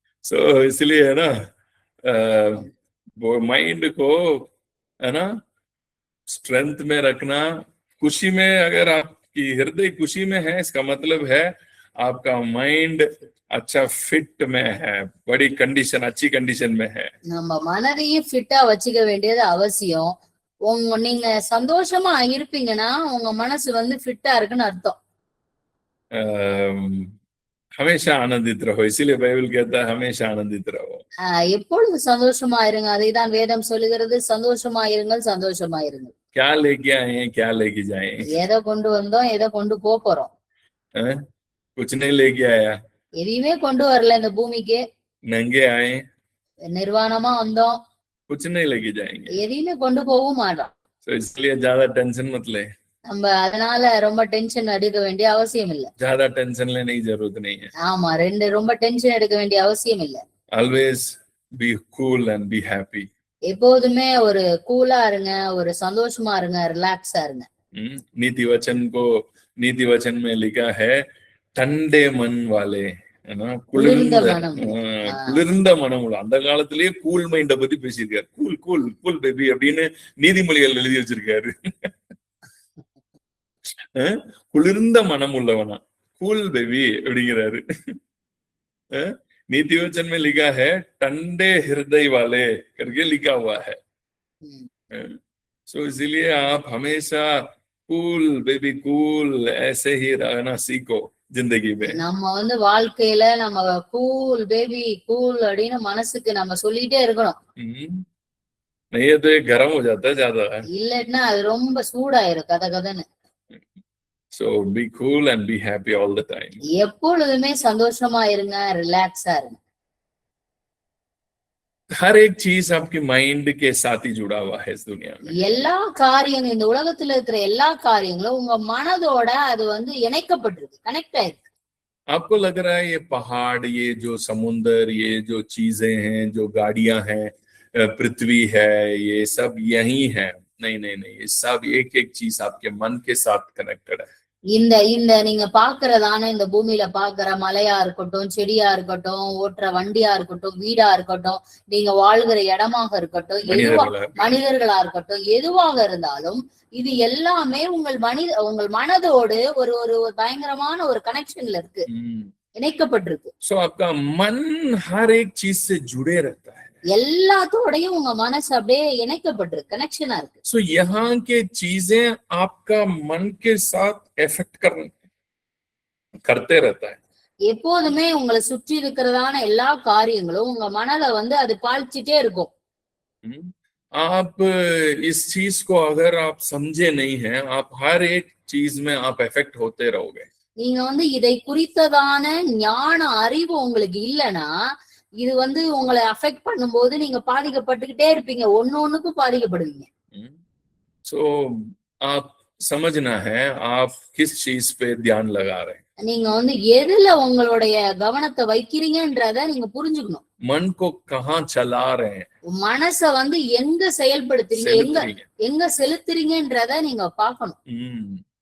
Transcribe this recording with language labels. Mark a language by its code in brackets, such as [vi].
[hi] सो इसलिए है ना वो माइंड को है ना स्ट्रेंथ में रखना। खुशी में अगर आपकी हृदय खुशी में है, इसका मतलब है आपका माइंड अच्छा फिट में है, बड़ी कंडीशन अच्छी कंडीशन में है। [ta] நம்ம மனதையும் ஃபிட்டா வச்சுக்க வேண்டியது அவசியம். நீங்க சந்தோஷமா இருப்பீங்கன்னா உங்க மனசு ஃபிட்டா இருக்குன்னு அர்த்தம். [hi] हमेशा आनंदित रहो, इसीलिए बाइबल कहता है हमेशा आनंदित रहो। [ta] எப்பொழுது சந்தோஷமா இருங்க, அதைதான் வேதம் சொல்லுகிறது. சந்தோஷமா இருங்கள், சந்தோஷமா இருங்கள். [hi] क्या लेके आए हैं, क्या लेके जाए? [ta] எதை கொண்டு வந்தோம், எதை கொண்டு போறோம்? [hi] कुछ नहीं लेके आया, [ta] எதையுமே கொண்டு வரல இந்த பூமிக்கு. [hi] नंगे आए, [ta] நிர்வாணமா வந்தோம். [hi] कुछ नहीं लेके जाएंगे, [ta] எதையுமே கொண்டு போகவும் மாட்டோம். [hi] तो इसलिए ज्यादा टेंशन मत ले। [ta] நம்ம அதனால ரொம்ப டென்ஷன் எடுக்க வேண்டிய அவசியம் இல்ல. [hi] ज्यादा टेंशन लेने की जरूरत नहीं है। [ta] ஆமா, ரொம்ப டென்ஷன் எடுக்க வேண்டிய அவசியம் இல்ல. [en] Always be cool and be happy. [ta] எப்போதுமே ஒரு கூலா இருங்க, ஒரு சந்தோஷமா இருங்க, ரிலாக்ஸா இருங்க. [hi] नीति वचन में लिखा है ठंडे मन वाले, [ta] குளிர்ந்த மனம் உள்ள. அந்த காலத்திலேயே கூல் மைண்ட பத்தி பேசியிருக்காரு. கூல் கூல் கூல் பேபி அப்படின்னு நீதிமொழிகள் எழுதி வச்சிருக்காரு. குளிர்ந்த மனம் உள்ளவனா கூல் பேபி அப்படிங்கிறாரு. [hi] नीति वचन में लिखा है ठंडे हृदय वाले करके लिखा हुआ है। सो इसीलिए आप हमेशा कूल बेबी कूल ऐसे ही रहना सीखो जिंदगी में। [ta] நம்ம வாழ்க்கையில நம்ம கூல் பேபி கூல் அப்படின்னு மனசுக்கு நம்ம சொல்லிட்டே இருக்கணும். [hi] नहीं तो ये गरम हो जाता है ज्यादा, [ta] இல்லன்னா அது ரொம்ப சூடாயிரும் கதகதன்னு. [en] So be cool and be happy all the time. [ta] எப்பொழுதுமே சந்தோஷமா இருங்க, ரிலாக்ஸா இருங்க. [hi] हर एक चीज आपकी माइंड के साथ ही जुड़ा हुआ है इस दुनिया में। [ta] எல்லா காரியங்களும் இந்த உலகத்துல இருக்கிற எல்லா காரியங்களும் உங்க மனதோட அது இணைக்கப்பட்டிருக்கு, கனெக்ட் ஆயிருக்கு. [hi] आपको लग रहा है ये पहाड़, ये जो समुंदर, ये जो चीजें हैं, जो गाड़ियां हैं, पृथ्वी है, ये सब यही है। नहीं नहीं नहीं, ये सब एक एक चीज आपके मन के साथ कनेक्टेड है। [ta] இந்த நீங்க பாக்குறதான இந்த பூமியில பாக்குற மலையா இருக்கட்டும், செடியா இருக்கட்டும், ஓட்டுற வண்டியா இருக்கட்டும், வீடா இருக்கட்டும், நீங்க வாழ்கிற இடமாக இருக்கட்டும், மனிதர்களா இருக்கட்டும், எதுவாக இருந்தாலும் இது எல்லாமே உங்கள் மனதோடு ஒரு பயங்கரமான ஒரு கனெக்ஷன்ல இருக்கு, இணைக்கப்பட்டிருக்கு. [hi] सो आपका मन हर एक चीज से जुड़े रहता है. [ta] எல்லாத்தோடையும் உங்க மனசு அப்படியே இணைக்கப்பட்டிருக்கு, கனெக்ஷனா இருக்கு. [hi] सो यहाँ के चीजें आपका मन के साथ इफेक्ट करते रहता है. [ta] எப்போதுமே உங்களை சுற்றி இருக்கிறதான எல்லா காரியங்களும் உங்க மனதை வந்து அது பாய்ச்சிட்டே இருக்கும். [hi] आप इस चीज को अगर आप समझे नहीं हैं, आप हर एक चीज में आप इफेक्ट होते रहोगे. [ta] நீங்க வந்து இதை குறித்ததான ஞான அறிவு உங்களுக்கு இல்லைன்னா இது வந்து உங்களை அஃபெக்ட் பண்ணும்போது நீங்க பாதிக்கப்பட்டுக்கிட்டே இருப்பீங்க, ஒண்ணுக்கும் பாதிக்கப்படுவீங்க. [hi] सो आप समझना है आप किस चीज पे ध्यान लगा रहे हैं. [ta] நீங்க வந்து எதுல உங்களுடைய கவனத்தை வைக்கிறீங்கன்றத நீங்க புரிஞ்சுக்கணும். [hi] मन को कहाँ चला रहे हैं, [ta] மனச வந்து எங்க செயல்படுத்துறீங்க, எங்க செலுத்துறீங்கன்றத நீங்க பார்க்கணும்.